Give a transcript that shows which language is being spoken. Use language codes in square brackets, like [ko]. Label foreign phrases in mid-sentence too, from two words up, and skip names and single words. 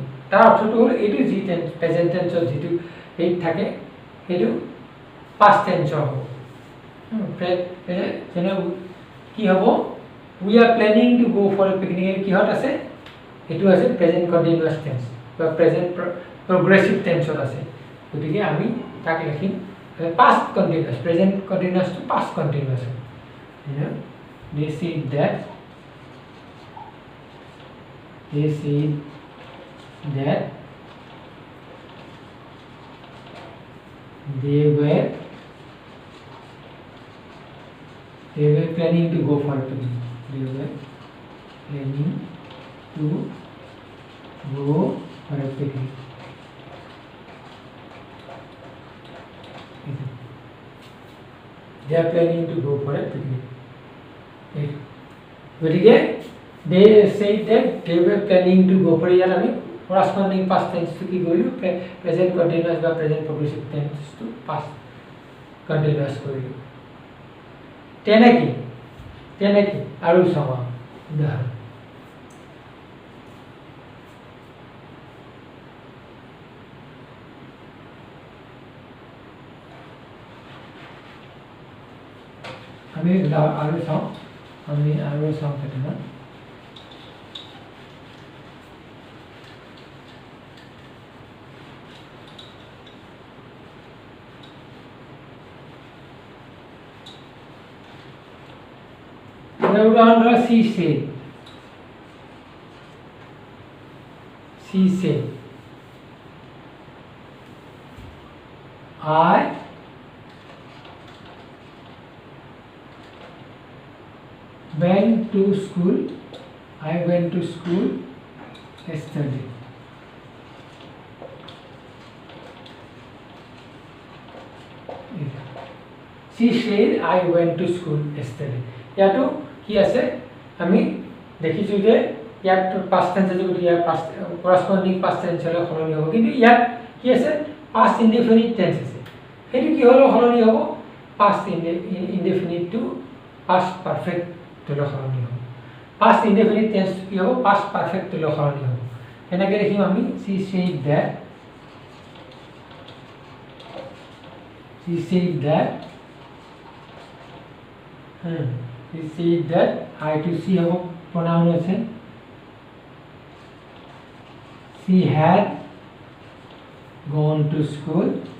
[as] তাৰ অৰ্থটো হ'ল এইটো যি টেন্স প্ৰেজেণ্ট টেন্সত যিটো হেৰিত থাকে সেইটো পাষ্ট টেন্সৰ হ'ব। যেনে কি হ'ব, [en] we are planning to go for a picnic, [as] কিহত আছে, এইটো আছে [en] present continuous tense [as] বা [en] present progressive tense [as] আছে। গতিকে আমি তাক লিখিম [en] past continuous, present continuous to past continuous. They said that they were planning to go for a picnic. They were planning to go for a picnic. They are planning to go for a picnic. গতিকে they said that they were planning to go for, [as] ইয়াত আমি [en] corresponding past tense to [as] কি কৰিলোঁ, [en] present continuous বা present progressive tense to past continuous [as] কৰিলোঁ। তেনেকি আৰু চাওঁ উদাহৰণ। আমি আৰু চাওঁ কেইটামান। উদাহৰণ ধৰা [en] she said I went to school yesterday. She said I went to school yesterday. [as] ইয়াতো কি আছে, আমি দেখিছোঁ যে ইয়াত [en] past tense [as] আছে, গতিকে ইয়াৰ পাষ্ট কৰস্পণ্ডিং [en] past tense [as] সলনি হ'ব। কিন্তু ইয়াত কি আছে, [en] past indefinite tense [as] আছে, সেইটো কি হ'লেও সলনি হ'ব, [en] past indefinite to past perfect [as] সলনি হ'ব। [en] past indefinite tense [as] কি হ'ব, [en] past perfect [as] সলনি হ'ব। এনেকৈ দেখিম আমি [en] she said that I to see [as] হ'ব pronoun আছে, [en] she had gone to school